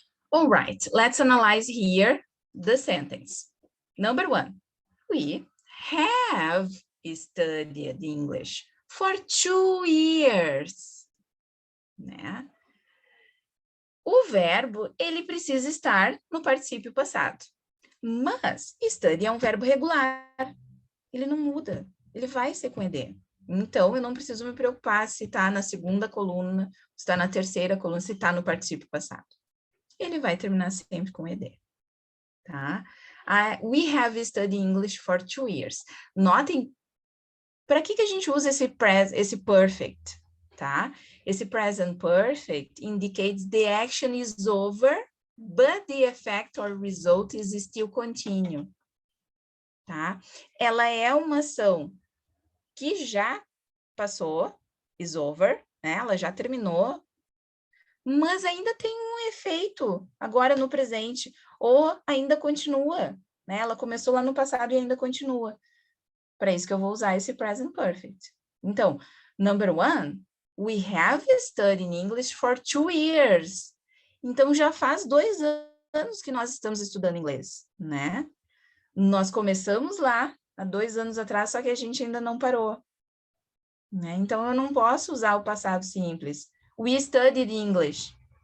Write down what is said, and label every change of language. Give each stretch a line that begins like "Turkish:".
English: All right, let's analyze here the sentence. Number 1, we have studied English for 2 years, né?
Portuguese: O verbo, ele precisa estar no particípio passado. Mas study é um verbo regular. Ele não muda. Ele vai ser com ed. Então, eu não preciso me preocupar se está na segunda coluna, se está na terceira coluna, se está no particípio passado. Ele vai terminar sempre com ed. Tá?
English: We have studied English for 2 years.
Portuguese: Notem, para que a gente usa esse perfect? Tá?
English: Esse present perfect indicates the action is over, but the effect or result is still continue.
Portuguese: Tá? Ela é uma ação que já passou,
English: is over,
Portuguese: né? Ela já terminou, mas ainda tem um efeito agora no presente, ou ainda continua, né? Ela começou lá no passado e ainda continua. Para isso que eu vou usar esse present perfect. Então,
English: number 1, we have studied English for 2 years.
Portuguese: Então, já faz 2 anos que nós estamos estudando inglês, né? Nós começamos lá, há 2 anos atrás, só que a gente ainda não parou. Né? Então, eu não posso usar o passado simples.
English: We studied English.